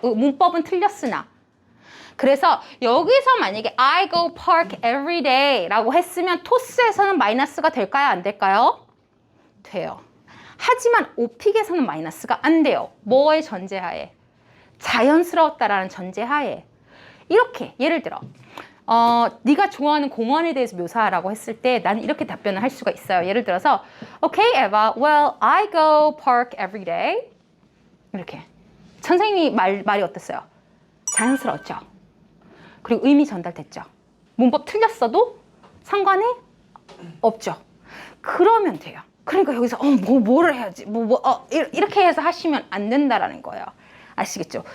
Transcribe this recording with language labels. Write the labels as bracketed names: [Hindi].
[Korean] 문법은 틀렸으나. 그래서 여기서 만약에 [English] I go park every day [Korean] 라고 했으면 토스에서는 마이너스가 될까요? 안 될까요? 돼요. 하지만 오픽에서는 마이너스가 안 돼요. 뭐의 전제하에? 자연스러웠다라는 전제하에. 이렇게 예를 들어 네가 좋아하는 공원에 대해서 묘사하라고 했을 때 나는 이렇게 답변을 할 수가 있어요. 예를 들어서 [English] Okay, Eva, well, I go park every day. [Korean] 이렇게. 선생님이 말이 어땠어요? 자연스러웠죠? 그리고 의미 전달됐죠? 문법 틀렸어도 상관이 없죠? 그러면 돼요. 그러니까 여기서 뭐를 해야지? 이렇게 해서 하시면 안 된다라는 거예요. 아시겠죠?